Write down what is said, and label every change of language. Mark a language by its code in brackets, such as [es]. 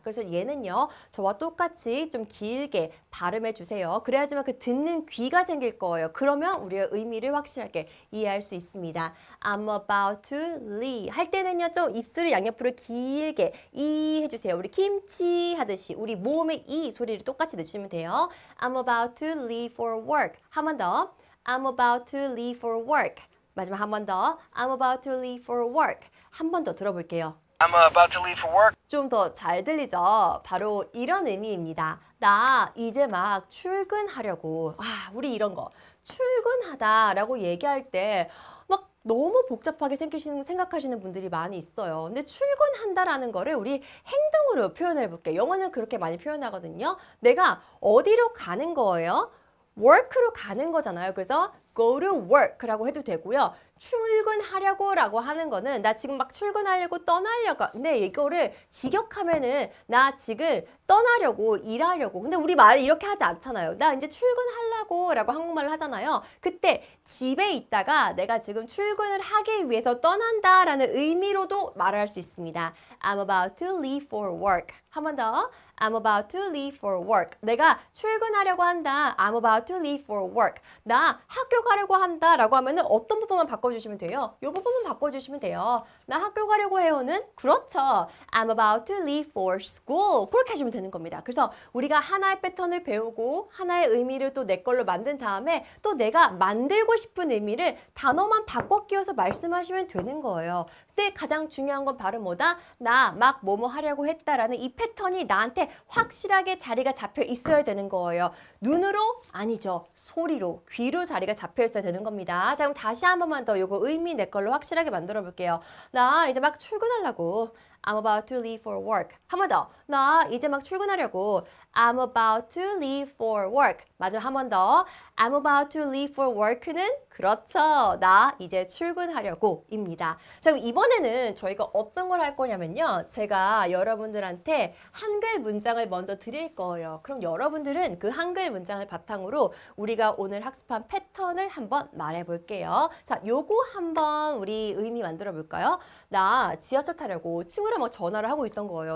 [ko] 그래서 얘는요, 저와 똑같이 좀 길게 발음해 주세요. 그래야지만 그 듣는 귀가 생길 거예요. 그러면 우리가 의미를 확실하게 이해할 수 있습니다. I'm about to leave 할 때는요, 좀 입술을 양옆으로 길게 이 해주세요. 우리 김치 하듯이 우리 모음의 이 소리를 똑같이 내주시면 돼요. [en] I'm about to leave for work. [ko] 한 번 더. [en] I'm about to leave for work. [ko] 마지막 한 번 더. [en] I'm about to leave for work. [ko] 한 번 더 들어볼게요. [en] I'm about to leave for work. [ko] 좀 더 잘 들리죠? 바로 이런 의미입니다. 나 이제 막 출근하려고. 우리 이런 거. 출근하다라고 얘기할 때 막 너무 복잡하게 생각하시는 분들이 많이 있어요. 근데 출근한다라는 거를 우리 행동으로 표현해 볼게요. 영어는 그렇게 많이 표현하거든요. 내가 어디로 가는 거예요? work로 가는 거잖아요. 그래서 go to work 라고 해도 되고요. 출근하려고 라고 하는 거는 나 지금 막 출근하려고 떠나려고. 근데 이거를 직역하면은 나 지금 떠나려고 일하려고. 근데 우리 말 이렇게 하지 않잖아요. 나 이제 출근하려고 라고 한국말을 하잖아요. 그때 집에 있다가 내가 지금 출근을 하기 위해서 떠난다 라는 의미로도 말을 할 수 있습니다. [en] I'm about to leave for work. [ko] 한 번 더. [en] I'm about to leave for work. [ko] 내가 출근하려고 한다. [en] I'm about to leave for work. [ko] 나 학교 가려고 한다 라고 하면은 어떤 부분만 바꿔주시면 돼요? 이 부분만 바꿔주시면 돼요. 나 학교 가려고 해요는? 그렇죠. [en] I'm about to leave for school. [ko] 그렇게 하시면 되는 겁니다. 그래서 우리가 하나의 패턴을 배우고 하나의 의미를 또 내 걸로 만든 다음에 또 내가 만들고 싶은 의미를 단어만 바꿔 끼워서 말씀하시면 되는 거예요. 근데 가장 중요한 건 바로 뭐다? 나 막 뭐뭐 하려고 했다라는 이 패턴이 나한테 확실하게 자리가 잡혀 있어야 되는 거예요. 눈으로? 아니죠. 소리로, 귀로 자리가 잡혀 있어야 되는 겁니다. 자, 그럼 다시 한 번만 더 요거 의미 내 걸로 확실하게 만들어 볼게요. 나 이제 막 출근하려고. [en] I'm about to leave for work. [ko] 한 번 더. 나 이제 막 출근하려고. [en] I'm about to leave for work. [ko] 마지막 한 번 더. [en] I'm about to leave for work는 그렇죠. [ko] 나 이제 출근하려고 입니다. 자, 그럼 이번에는 저희가 어떤 걸 할 거냐면요. 제가 여러분들한테 한글 문장을 먼저 드릴 거예요. 그럼 여러분들은 그 한글 문장을 바탕으로 우리가 오늘 학습한 패턴을 한번 말해 볼게요. 자, 요거 한번 우리 의미 만들어 볼까요? 나 지하철 타려고 친구랑 막 전화를 하고 있던 거예요.